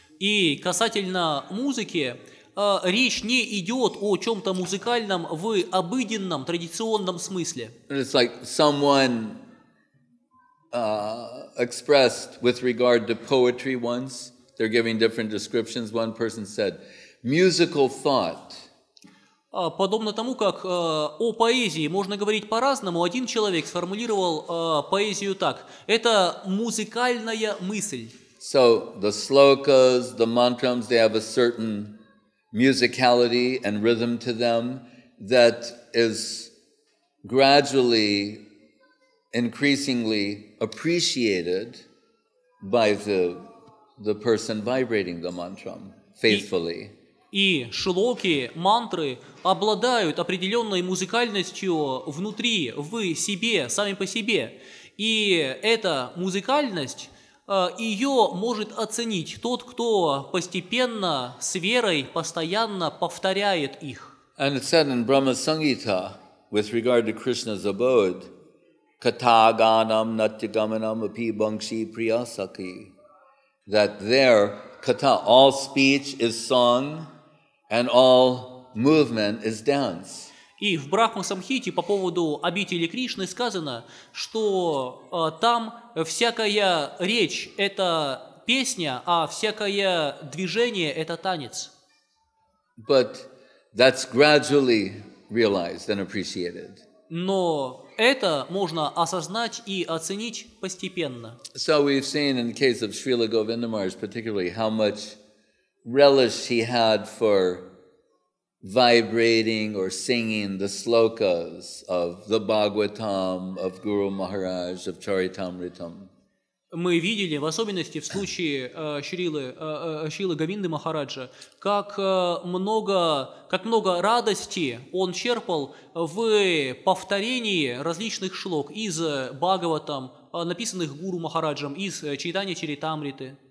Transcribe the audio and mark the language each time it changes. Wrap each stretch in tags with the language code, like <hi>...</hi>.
<ru>И касательно музыки, речь не идет о чем-то музыкальном в обыденном, традиционном смысле.</ru> <en>It's like someone expressed with regard to poetry once. They're giving different descriptions. One person said, musical thought.</en> <ru>Подобно тому, как о поэзии можно говорить по-разному, один человек сформулировал поэзию так. Это музыкальная мысль.</ru> <en>So the slokas, the mantrams, they have a certain musicality and rhythm to them that is gradually, increasingly appreciated by the person vibrating the mantram faithfully.</en> <ru>И шлоки, мантры обладают определенной музыкальностью внутри, в себе, сами по себе. И эта музыкальность, ее может оценить тот, кто постепенно, с верой, постоянно повторяет их.</ru> <en>And it's said in Brahma Samhita, with regard to Krishna's abode,</en> <sa>Katha Ganam Natya-gamanam api bangshi priyasaki,</sa> <en>that there, Katha, all speech is song, and all movement is dance.</en> <ru>И в Брахма-самхите по поводу обители Кришны сказано, что там всякая речь – это песня, а всякое движение – это танец.</ru> <en>But that's gradually realized and appreciated.</en> <ru>Но это можно осознать и оценить постепенно.</ru> <en>So we've seen in the case of Srila Govinda Maharaj particularly how much relish he had for vibrating or singing the slokas of the Bhagavatam, of Guru Maharaj, of Charitamritam.</en> <ru>мы видели, в особенности в случае Шрилы Говинды Махараджа, как много радости он черпал в повторении различных шлок из Бхагаватам, написанных Гуру Махараджем, из Чайтанья Чаритамриты.</ru>